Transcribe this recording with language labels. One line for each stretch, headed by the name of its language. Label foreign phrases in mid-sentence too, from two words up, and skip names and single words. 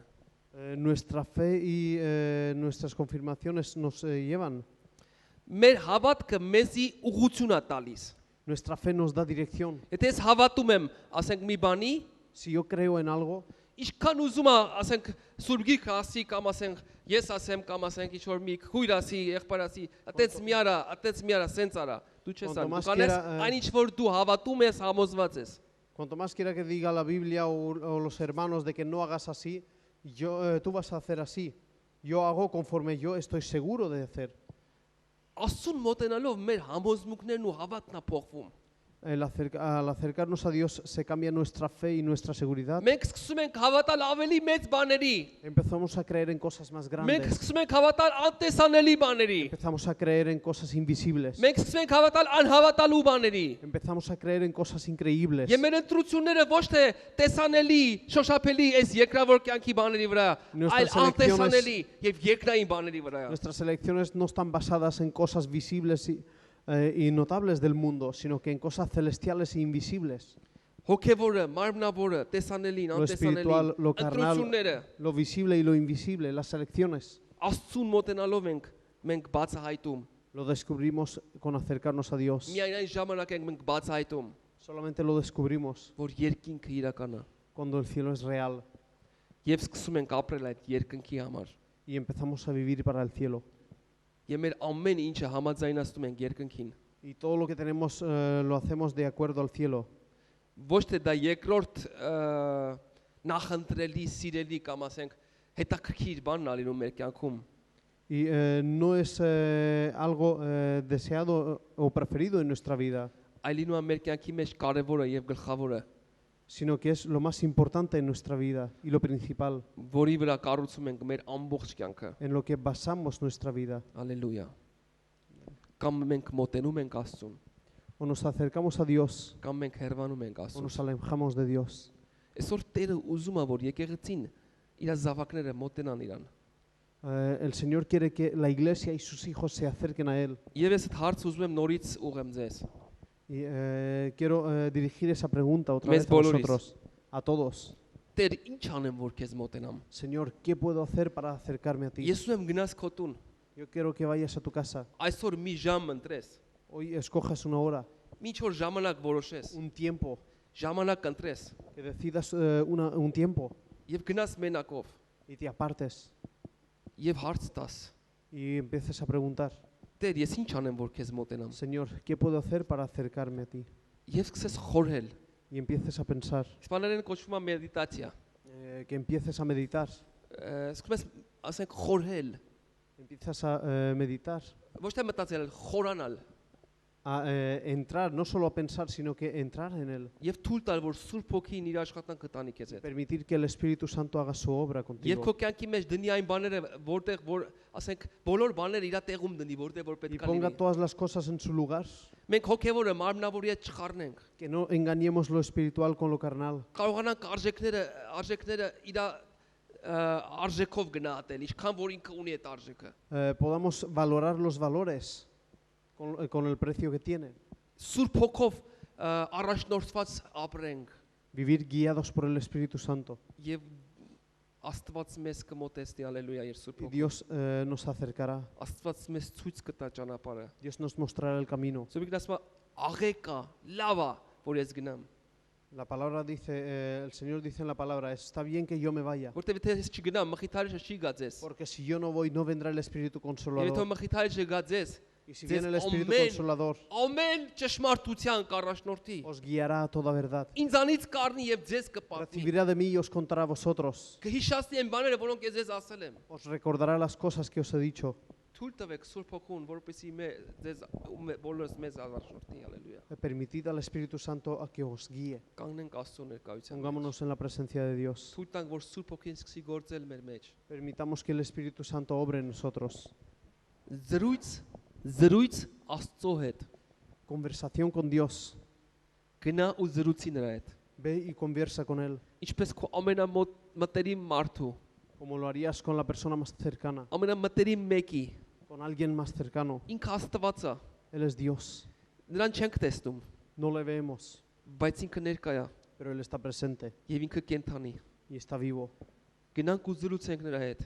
Spanish: Nuestra fe y nuestras confirmaciones nos llevan.
Armenian: Մեր հավատքը մեզի ուղղություն է տալիս։
Spanish: Nuestra fe nos da dirección.
Armenian: Եթե ես հավատում եմ, ասենք մի բանի,
Spanish: Si yo creo en algo,
Armenian: ինչքան ուզում եմ, ասենք Սուրբ Գիրքը ասի կամ ասենք ես ասեմ կամ ասենք ինչ որ մի քույր ասի, եղբայր ասի, atets միարա, սենց արա, դու չես անում։ Դու կանես այն ինչ որ դու հավատում ես, համոզված ես։
Spanish: cuanto más quiera que diga la Biblia o los hermanos de que no hagas así, tú vas a hacer así. Yo hago conforme yo estoy seguro de hacer.
Armenian: Աստծուն մոտենալով մեր համոզմունքներն ու հավատն է փոխվում։
Spanish: Al acercarnos a Dios se cambia nuestra fe y nuestra seguridad.
Armenian: Մենք սկսում ենք հավատալ ավելի մեծ բաների։
Spanish: Empezamos a creer en cosas más
Armenian: Մենք
Spanish: grandes.
Armenian: սկսում ենք հավատալ անտեսանելի բաների։
Spanish: Empezamos a creer en cosas invisibles.
Armenian: Մենք սկսում ենք հավատալ անհավատալու բաների։
Spanish: Empezamos a creer en cosas increíbles.
Armenian: Եվ մեր ընտրությունները ոչ թե տեսանելի, շոշափելի այս երկրավոր կյանքի բաների վրա, այլ անտեսանելի եւ երկրային բաների վրա։
Spanish: Nuestras elecciones no están basadas en cosas visibles y notables del mundo, sino que en cosas celestiales e invisibles.
Armenian: Հոգևորը, մարմնավորը, տեսանելին,
Spanish: Lo espiritual,
Armenian: անտեսանելին,
Spanish: lo carnal,
Armenian: ընտրությունները
Spanish: lo visible y lo invisible, las elecciones.
Armenian: Աստծուն մոտենալով մենք բացահայտում։
Spanish: Lo descubrimos con acercarnos a Dios.
Armenian: Միայն այն ժամանակ ենք մենք բացահայտում,
Spanish: Solamente lo descubrimos
Armenian: որ երկինքը իրական է։
Spanish: cuando el cielo es real
Armenian: Եվ սկսում ենք ապրել այդ երկնքի համար։
Spanish: y empezamos a vivir para el cielo.
Armenian: Եվ մեր ամեն ինչը համաձայնացնում ենք երկնքին։
Spanish: Y todo lo que tenemos lo hacemos de acuerdo al cielo.
Armenian: Ոչ թե դա երկրորդ նախընտրելի, սիրելի կամ ասենք հետաքրքիր բանն ալինում մեր կյանքում։
Spanish: Y no es algo deseado o preferido en nuestra vida,
Armenian: Այլինու մեր կյանքի մեջ կարևորը եւ գլխավորը,
Spanish: sino que es lo más importante en nuestra vida y lo principal,
Armenian: որի վրա կառուցում ենք մեր ամբողջ կյանքը։
Spanish: en lo que basamos nuestra vida.
Armenian: Ալելույա։ Կամ մենք մոտենում ենք Աստծուն,
Spanish: o nos acercamos a Dios
Armenian: կամ մենք հեռվանում ենք
Spanish: o
Armenian: Աստծուց։
Spanish: nos alejamos de Dios.
Armenian: Այսօր Տերը ուզում է որ եկեղեցին իր զավակները մոտենան իրան։
Spanish: El Señor quiere que la iglesia y sus hijos se acerquen a Él.
Armenian: Եվ ես այդ հարցը ուզում եմ նորից ուղղեմ ձեզ։
Spanish: Y quiero dirigir esa pregunta otra
Armenian: Mes
Spanish: vez a
Armenian: բոլորիս։
Spanish: nosotros, a todos.
Armenian: Տեր, ինչ անեմ որ քեզ մոտենամ։
Spanish: Señor, ¿qué puedo hacer para acercarme a ti?
Armenian: Ես ուզում եմ գնաս քո տուն։
Spanish: Yo quiero que vayas a tu casa.
Armenian: Այսօր մի ժամ ընտրես։
Spanish: Hoy escojas una hora,
Armenian: Ինչ որ ժամանակ որոշես։
Spanish: un tiempo,
Armenian: Ժամանակ ընտրես
Spanish: que decidas un tiempo
Armenian: եւ գնաս մենակով
Spanish: y te apartes
Armenian: եւ հարց տաս։
Spanish: y empieces a preguntar,
Armenian: Տեր, ես ինչ անեմ որ քեզ մոտենամ։
Spanish: Señor, ¿qué puedo hacer para acercarme a ti?
Armenian: Եվ սկսես խորհել։
Spanish: Y empieces a pensar,
Armenian: Իսպաներեն կոչվում է մեդիտացիա։
Spanish: que empieces a meditar,
Armenian: Սկսում ես ասենք խորհել,
Spanish: empiezas a meditar,
Armenian: ոչ թե մտածել, խորանալ
Spanish: a entrar, no solo a pensar, sino que entrar en Él.
Armenian: եւ թույլ տալ որ Սուրբ Հոգին իր աշխատանքը տանի քեզ հետ։
Spanish: Permitir que el Espíritu Santo haga su obra
Armenian: Եվ
Spanish: contigo.
Armenian: քո կյանքի մեջ դնի այն բաները, որտեղ որ ասենք բոլոր բաները իր տեղում դնի, որտեղ որ
Spanish: Y
Armenian: պետք է
Spanish: ponga
Armenian: լինի։
Spanish: todas las cosas en su lugar.
Armenian: Մենք հոգևորը մարմնավորի հետ չխառնենք։
Spanish: Que no engañemos lo espiritual con lo carnal.
Armenian: Կարողանանք արժեքները իր արժեքով գնահատել, ինչքան որ ինքը ունի այդ արժեքը։
Spanish: Podamos valorar los valores con el precio que tienen.
Armenian: Սուրբ Հոգով առաջնորդված ապրենք
Spanish: Vivir guiados por el Espíritu Santo.
Armenian: եւ Աստված մեզ կմոտեցնի, հալելույա, իր Սուրբ
Spanish: Y
Armenian: Հոգով։
Spanish: Dios nos acercará.
Armenian: Աստված մեզ ցույց կտա ճանապարհը։
Spanish: Dios nos mostrará el camino.
Armenian: Սուրբ ասում է աղեկա, լավա, որ ես գնամ։
Spanish: La palabra dice, el Señor dice en la palabra, está bien que yo me vaya.
Armenian: Որտեւ եթե ես չգնամ, մխիթարիչը չի գա ձեզ։
Spanish: Porque si yo no voy, no vendrá el Espíritu
Armenian: Եթե
Spanish: Consolador.
Armenian: մխիթարիչը գա ձեզ,
Spanish: Y si viene el Dios, Espíritu amén. Consolador,
Armenian: ամեն ճշմարտության կառաջնորդի։
Spanish: os guiará a toda verdad.
Armenian: Ինձանից կառնի եւ ձեզ կպատմի։
Spanish: Recibirá de mí y os contará a vosotros.
Armenian: Կհիշացնի այն բաները, որոնք ես ձեզ ասել եմ։
Spanish: Os recordará las cosas que os he dicho.
Armenian: Թույլ տվեք Սուրբ Հոգուն, որպեսզի ձեզ բոլորս մեզ առաջնորդի, հալելույա։
Spanish: Permitid al Espíritu Santo a que os guíe.
Armenian: Կանգնենք Աստծո ներկայության մեջ։
Spanish: Pongámonos en la presencia de Dios.
Armenian: Թույլ տանք, որ Սուրբ Հոգին սկսի գործել մեր մեջ։
Spanish: Permitamos que el Espíritu Santo obre en nosotros.
Armenian: Զրույց Աստծո հետ։
Spanish: Conversación con Dios.
Armenian: Գնա ու զրուցի նրա հետ։
Spanish: Ve y conversa con Él,
Armenian: Ինչպես քո ամենամոտ մտերիմ մարդու,
Spanish: como lo harías con la persona más cercana,
Armenian: ամենամտերիմ մեկի,
Spanish: con alguien más cercano.
Armenian: ինքը Աստված է։
Spanish: Él es Dios.
Armenian: Նրան չենք տեսնում,
Spanish: No le vemos,
Armenian: բայց ինքը ներկա է
Spanish: pero Él está presente
Armenian: եւ ինքը կենթանի։
Spanish: y está vivo.
Armenian: Գնանք ու զրուցենք նրա հետ։